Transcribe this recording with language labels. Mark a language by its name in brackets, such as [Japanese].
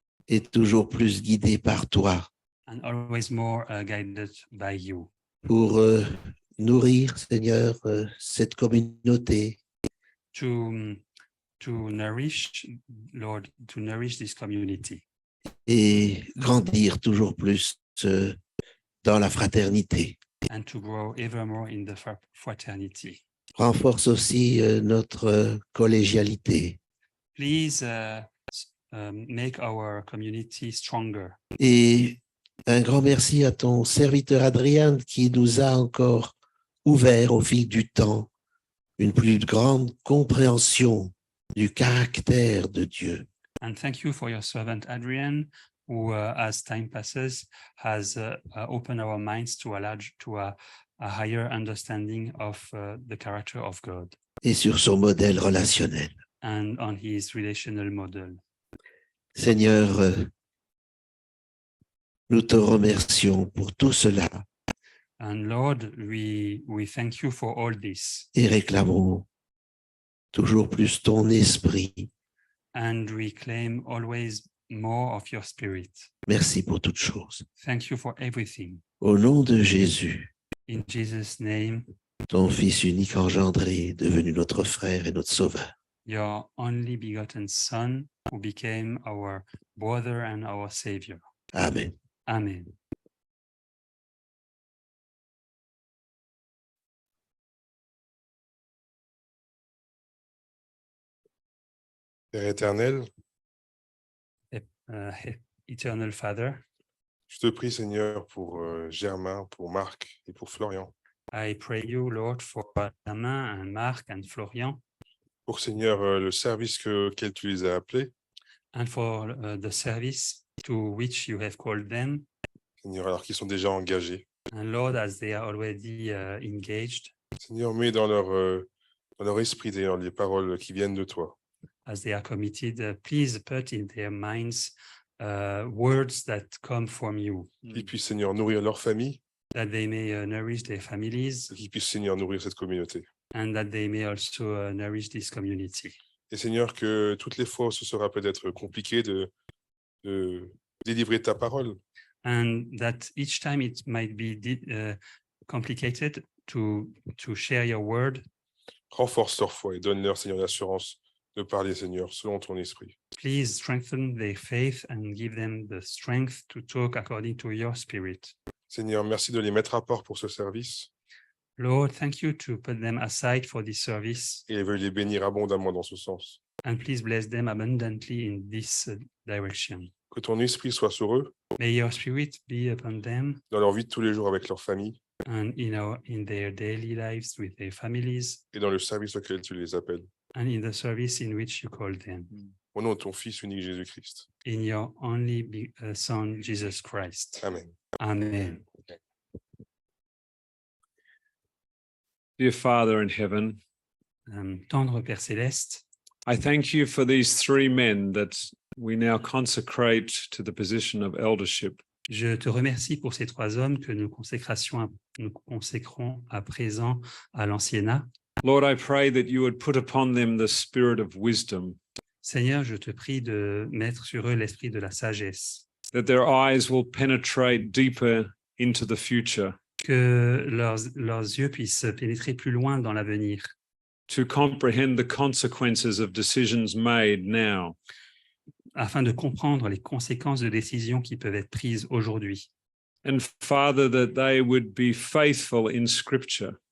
[French] et toujours plus guidés par toi [English] and always more guided by you, [French] pour nourrir, Seigneur, cette communauté [English] to nourish, Lord, to nourish this community [French] et grandir toujours plus dans la fraternité. [English] and to grow ever more in the fraternity. [French] Renforce aussi notre collégialité [English] Please make our community stronger. [French] et un grand merci à ton serviteur Adrien qui nous a encore ouvert au fil du temps une plus grande compréhension du caractère de Dieu. [English] And thank you for your servant Adrian, who, as time passes, has opened our minds to a higher understanding of the character of God [French] Et sur son modèle relationnel. [English] and on his relational model. [French] Seigneur, nous te remercions pour tout cela [English] And Lord, we thank you for all this, [French] et réclamons toujours plus ton esprit. [English] and we claim always more of your spirit. [French] Merci pour toutes choses. [English] Thank you for everything. [French] Au nom de Jésus, [English] In Jesus' name, [French] ton Fils unique engendré, devenu notre frère et notre sauveur. [English] your only begotten Son, who became our brother and our Savior. [French] Amen. [English] Amen. [French] Père éternel, [English] Eternal Father, [French] je te prie, Seigneur, pour Germain, pour Marc et pour Florian. [English] I pray you, Lord, for Benjamin and Marc and Florian, [French] Pour, Seigneur, le service auquel tu les as appelés. [English] and for the service to which you have called them. [French] Seigneur, alors qu'ils sont déjà engagés. [English] And Lord, as they are already engaged, [French] Seigneur, mets dans leur esprit, Seigneur, les paroles qui viennent de toi. [English] as they are committed, please put in their minds words that come from you, [French] Qu'ils puissent, Seigneur, nourrir leur famille, [English] that they may nourish their families, [French] et qu'ils puissent, Seigneur, nourrir cette communauté. [English] and that they may also nourish this community. [French] Et Seigneur, que toutes les fois où ce sera peut-être compliqué de délivrer ta parole, [English] And that each time it might be complicated to share your word, [French] renforce leur foi et donne-leur, Seigneur, l'assurance de parler, Seigneur, selon ton esprit. [English] please strengthen their faith and give them the strength to talk according to your spirit. [French] Seigneur, merci de les mettre à part pour ce service [English] Lord, thank you to put them aside for this service, [French] et veuille les bénir abondamment dans ce sens. [English] and please bless them abundantly in this direction. [French] Que ton esprit soit sur eux, [English] May your spirit be upon them [French] dans leur vie de tous les jours avec leur famille [English] and in their daily lives with their families [French] et dans le service auquel tu les appelles. [English] and in the service in which you call them. [French] Au nom de ton Fils unique Jésus-Christ. [English] In your only Son, Jesus Christ. [French] Amen. [English] Amen. Dear Father in heaven, [French] Tendre Père Céleste, [English] I thank you for these three men that we now consecrate to the position of eldership. [French] je te remercie pour ces trois hommes que nous consacrons à présent à l'anciennat. [English] Lord, I pray that you would put upon them the spirit of wisdom, [French] Seigneur, je te prie de mettre sur eux l'esprit de la sagesse, [English] that their eyes will penetrate deeper into the future, [French] que leurs yeux puissent pénétrer plus loin dans l'avenir, [English] to comprehend the consequences of decisions made now, [French] afin de comprendre les conséquences de décisions qui peuvent être prises aujourd'hui. [English] and Father, that they would be faithful in Scripture,